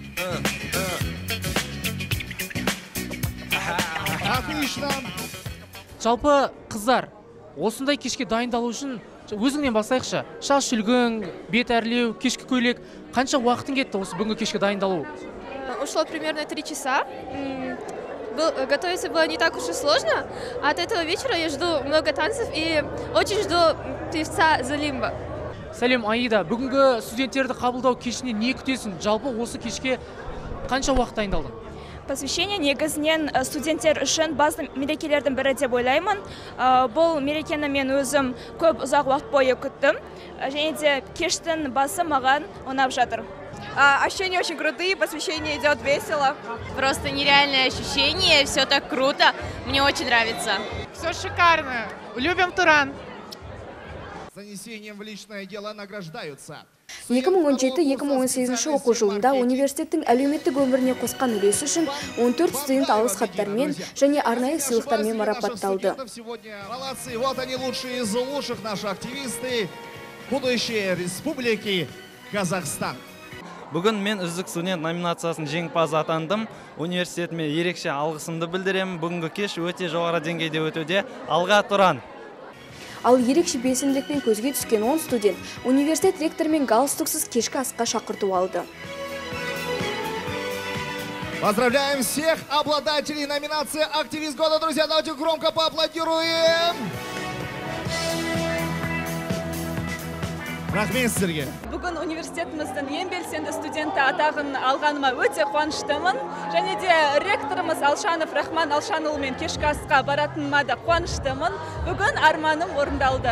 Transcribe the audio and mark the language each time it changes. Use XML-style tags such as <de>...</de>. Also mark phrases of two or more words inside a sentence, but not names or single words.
<kk>Жалпы қыздар, осындай кешке дайындалу үшін өзіңнен бастайықшы. Шаш үлгің, бет әрлеу, кешкі көйлек, қанша уақытың кетті осы бүгінгі кешке дайындалу?</kk> <ru>Ушло примерно 3 часа. Готовиться было не так уж и сложно. От этого вечера я жду много танцев и очень жду певца Залимба.</ru> <kk>Сәлем, Аида, бүгінгі студенттерді қабылдау кешіне не күтесің? Жалпы осы кешке қанша уақыт дайындалдың? Посвящение негізінен студенттер үшін базы мерекелердің бірі деп ойлаймын. Бұл мерекені мен өзім көп ұзақ уақыт бойы күттім. Және де кештің басы маған ұнап жатыр.</kk> <ru>Ощущения очень крутые, посвящение идет весело. Просто нереальное ощущение, все так круто. Мне очень нравится. Все шикарно. Любим Туран. Занесением в личное дело награждаются.</ru> <kk>2017-2018 оқу жылында университеттің әлеуметтік өміріне қосқан үлесі үшін 14 студент алғыс хаттармен және арнайы сыйлықтармен марапатталды.</kk> <ru>Вот они лучшие из лучших наши активисты будущей республики Казахстан.</ru> <kk>Бүгін мен үздік студент номинациясын жеңімпазы атандым. Университетіме ерекше алғысымды білдіремін. Бүгінгі кеш өте жоғары деңгейде өтуде. Алға Туран! Ал ерекше белсенділікпен көзге түскен 10 студент университет ректорымен галстуксыз кешкі асқа шақырту алды.</kk> <ru>Поздравляем всех обладателей номинации «Активист года». Друзья, давайте громко поаплодируем.</ru> <kk>Рахмет сіздерге. Бүгін университетіміздің ең белсенді студенті атағын алғаныма өте қуаныштымын. Және де ректорымыз Алшанов Рахман Алшанұлымен кешкі асқа баратыныма да қуаныштымын. Бүгін арманым орындалды.</kk>